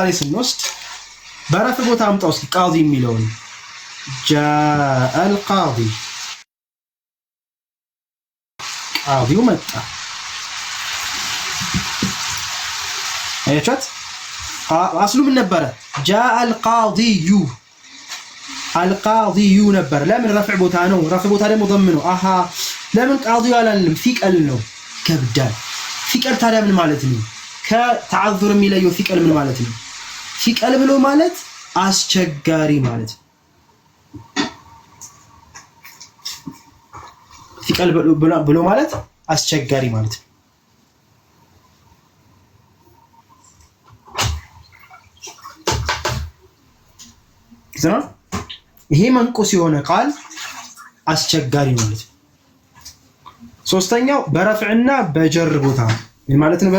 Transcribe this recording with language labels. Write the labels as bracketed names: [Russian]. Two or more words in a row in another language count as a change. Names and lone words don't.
[Amharic] ስንወስድ በረፍ ቦታ አምጣው እስኪ ቃዲ የሚለውን [Arabic] جاء القاضي [Amharic] ቃዲው መጣ። አያችሁት? አስሉ ምን ነበረ? [Arabic] جاء القاضي القاضي [Amharic] ነበር። ለምን ረፍዕ ቦታ ነው። ረፍዕ ቦታ ደግሞ ضم ነው። አሃ ለምን ቃዲው አላልንም? ፊቀል ነው። ከብዳል። ፊቀል ታዲያ ምን ማለት ነው? ከተዓዙር የሚለየው ፊቀል ምን ማለት ነው? ፊቀል ብሎ ማለት አስቸጋሪ ማለት ነው። ፊቀል ብሎ ማለት አስቸጋሪ ማለት ነው። ይሄ መንቁስ የሆነ ቃል አስቸጋሪ ማለት ነው። ሶስተኛው በረፍዕና በጀር ቦታ ምን ማለት ነው?